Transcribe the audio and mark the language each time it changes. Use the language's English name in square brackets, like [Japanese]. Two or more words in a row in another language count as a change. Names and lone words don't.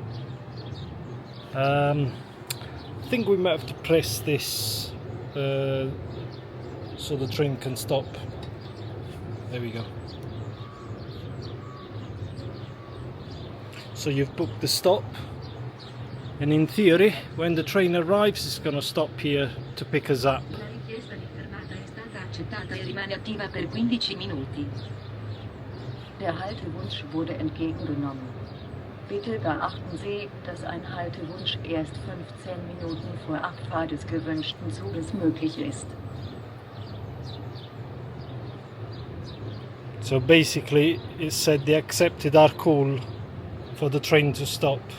[English] I think we might have to press this so the train can stop. There we go. So you've booked the stop, and in theory when the train arrives it's going to stop here to pick us up. [Italian] La richiesta di fermata è stata accettata e rimane attiva per 15 minuti. [German] Der Haltewunsch wurde entgegengenommen. Bitte beachten Sie, dass ein Haltewunsch erst 15 Minuten vor Abfahrt des gewünschten Zuges möglich ist. [English] So basically it said they accepted our call for the train to stop.